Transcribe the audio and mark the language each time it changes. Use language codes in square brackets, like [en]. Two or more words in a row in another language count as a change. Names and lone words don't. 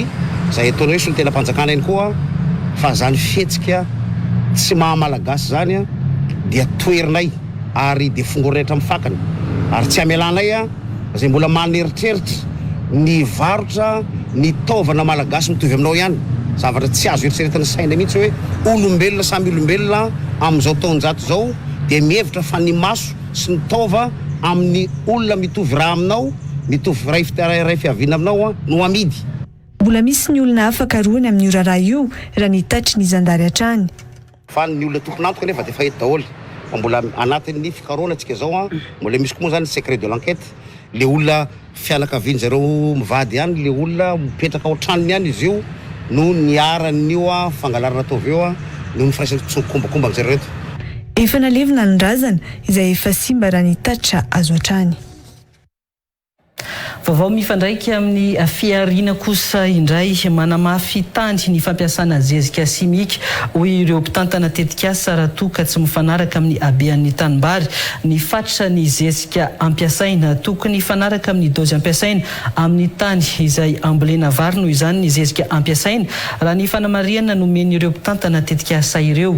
[mg] izay ataony hoe solon-tena mpanjakana ihany koa fa zany fihetsika tsy mahamalagasy zany dia toerinay ary dia fongorina hatramin'ny fakany ary tsy amelanay zay mbola maneritreritra ny varotra ny taovana malagasy mitovy aminao ihany zavatra tsy azo eritreretana saina mihitsy hoe olombelona samy olombelona amin'izao taonjato zao dia mihevitra fa ny maso sy ny taova amin'ny olona mitovy raha aminao mitovy ray fiaviana aminao no amidy. Mbola misy ny olona afaka roany amin'ny raharaha io raha ny tatry ny zandary hatrany. Fa ny olona tomponantoka nefa dia fahita daholo fa mbola anatin'ny fikaroana antsika zao mbola misy koa moa zany [fr] secret de l'enquête [mg] le olona fianakaviany zareo mivady ihany le olona mipetraka ao tranony ihany izy io no niaran'io fangalarana taova eo no nifiraisany tsonkombakomba amin'izay reto. Efa nalevina ny razana izay efa simba raha ny tatra azo hatrany. Vaovao mifandraiky amin'ny fiarina kosa indray manamafy tany ny fampiasana zezika simika hoy ireo mpitantana tetikasa raha toka tsy mifanaraka amin'ny habean'ny tanimbary ny fatra ny zezika ampiasaina tokony mifanaraka amin'ny dozy ampiasaina amin'ny tany izay ambolena vary noho izany ny zezika ampiasaina raha ny fanamariana nomeny ireo mpitantana tetikasa ireo.